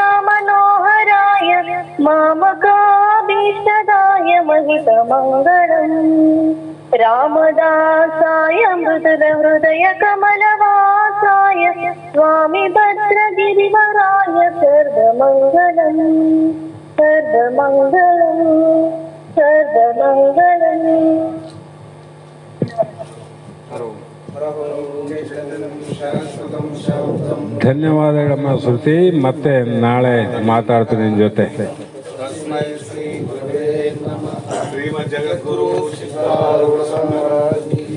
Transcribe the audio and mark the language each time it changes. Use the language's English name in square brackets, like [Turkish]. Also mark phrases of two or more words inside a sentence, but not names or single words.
[Sanskrit] मनोहराय मामकाभीष्टदाय महितमङ्गलम् रामदासाय मृदुल हृदय कमलवासाय स्वामी भद्रगिरिवराय सर्वमङ्गलम् सर्वमङ्गलम् सर्वमङ्गलम्। [Kannada] ಧನ್ಯವಾದಗಳಮ್ಮ ಶ್ರುತಿ. ಮತ್ತೆ ನಾಳೆ ಮಾತಾಡ್ತೀನಿ ನಿನ್ನ ಜೊತೆ. ಶ್ರೀಮದ್ ಜಗದ್ಗುರು ಸಿದ್ಧಾರೂಢ ಸಮರಾಜ್